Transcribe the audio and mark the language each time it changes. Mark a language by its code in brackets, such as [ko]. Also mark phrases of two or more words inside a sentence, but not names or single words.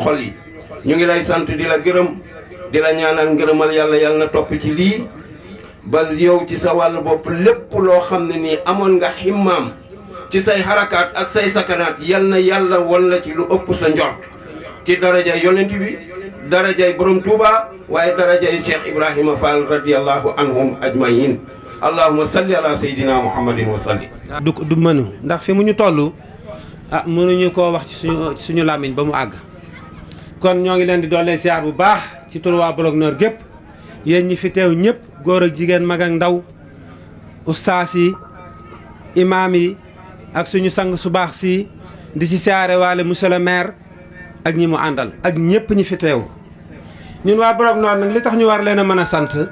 [wo] xol yi ñu ngi lay sant di la gërëm di la ñaanal ngërëmal yàlla na topp ci lii ba yow ci sa wàllu bopp lépp loo xam ne nii amoon nga ximmaam ci say harakaat ak say sakanaat yàlla won la ci lu ëpp sa njort ci darajay yonent bi darajay borom Touba waaye darajay Cheikh Ibrahima Fall [ar] رضي الله عنهم أجمعين اللهم صل على سيدنا محمد وصل [wo] du mënu ndax fi mu ñu toll mënuñu koo wax ci suñu làmmiñ ba mu àgg kon ñoo ngi leen di doole siyaar bu baax ci turu waa Bolok Noor gépp yéen ñi fi teew ñëpp góor ak jigéen mag ak ndaw ustaas yi imaam yi ak suñu sang su baax si di ci siyaare waale [fr] monsieur le maire [wo] ak ñi mu àndal ak ñëpp ñi fi teew ñun waa Bolok Noor nag li tax ñu war leen a mën a sant